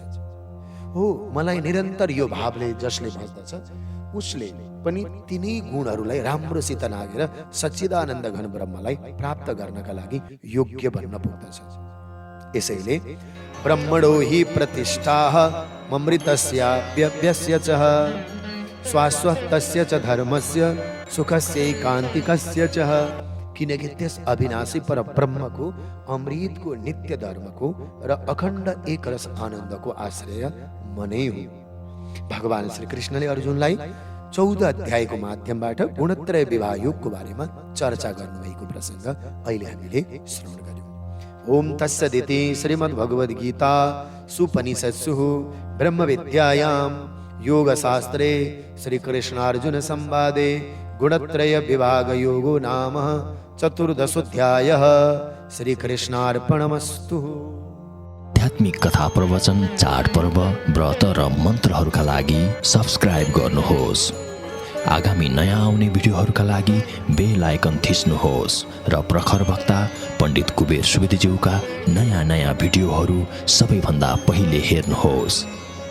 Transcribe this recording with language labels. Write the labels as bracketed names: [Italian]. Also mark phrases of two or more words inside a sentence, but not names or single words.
[Nepali] हो, मलाई निरन्तर यो भावले जसले भज्दछ उसले पनि तिनै गुणहरूलाई राम्रोसित नागेर सच्चिदानन्द घन ब्रह्मलाई प्राप्त गर्नका लागि योग्य बन्न पुग्दछ। [Sanskrit] यसैले ब्रह्मणो हि प्रतिष्ठाः ममृतस्याप्यव्यस्य च शाश्वतस्य च धर्मस्य सुखस्यैकान्तिकस्य च। [Nepali] किनकि त्यस अविनाशी पर ब्रह्मको अमृतको नित्य धर्मको र अखण्ड एक रस आनन्दको आश्रय मनै हो। भगवान श्री कृष्णले अर्जुनलाई 14 अध्यायको माध्यमबाट गुणत्रय विवाह योगको बारेमा चर्चा गर्नुभएको प्रसंग अहिले हामीले श्रवण गर्यौं। [Sanskrit] ओम तत्सदिति श्रीमद्भगवद गीता सुपनिषत्सु ब्रह्म विद्यायां योगशास्त्रे श्री कृष्णार्जुन संवादे गुणत्रय विभाग योगो नाम 14ोऽध्यायः। श्री कृष्णार्पणमस्तु। [Nepali] आध्यात्मिक कथा प्रवचन, चाडपर्व, व्रत र मन्त्रहरूका लागि सब्स्क्राइब गर्नुहोस्। आगामी नयाँ आउने भिडियोहरूका लागि बेल आइकन थिच्नुहोस् र प्रखर वक्ता पण्डित कुबेर सुवेदीज्यूका नयाँ भिडियोहरू सबैभन्दा पहिले हेर्नुहोस्।